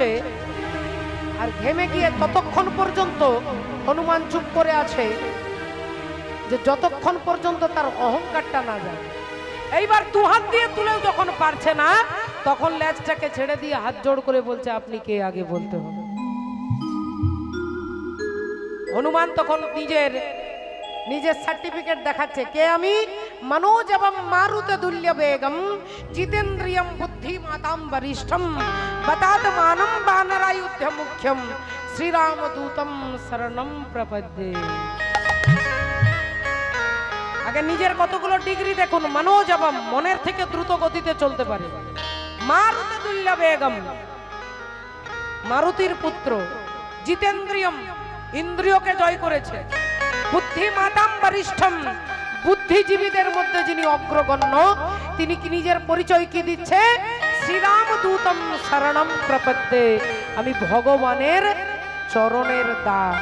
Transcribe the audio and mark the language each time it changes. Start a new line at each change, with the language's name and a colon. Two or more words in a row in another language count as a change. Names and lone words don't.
Bangla: আর ঘেমে গিয়ে ততক্ষণ পর্যন্ত হনুমান চুপ করে আছে, যে যতক্ষণ পর্যন্ত তার অহংকারটা না যায়। এইবার দু হাত দিয়ে তুলেও যখন পারছে না, তখন লেজটাকে ছেড়ে দিয়ে হাত জোড় করে বলছে, আপনি কে আগে বলতে হবে। হনুমান তখন নিজের সার্টিফিকেট দেখাচ্ছে, কে আমি,
Sanskrit: मनोज एवं मारुत दुल्य वेगम जितेन्द्रियम बुद्धिमतां वरिष्ठम बतातमानं वानरायुध्य मुख्यम श्री राम दूतम शरणम प्रपद्ये।
Bangla: আগে নিজের কতগুলো ডিগ্রি দেখুন।
Sanskrit: मनोज एवं
Bangla: মনের থেকে দ্রুত গতিতে চলতে পারে,
Sanskrit: মারুত দুল্য বেগম
Bangla: মারুতির পুত্র, জিতেন্দ্রিয়ম ইন্দ্রিয়কে জয় করেছে,
Sanskrit: বুদ্ধিমতাম বরিষ্ঠম
Bangla: বুদ্ধিজীবীদের মধ্যে যিনি অগ্রগণ্য, তিনি কি নিজের পরিচয় কি দিচ্ছে,
Sanskrit: শ্রীরাম দূতম শরণম প্রপদ্যে,
Bangla: আমি ভগবানের চরণের দাস।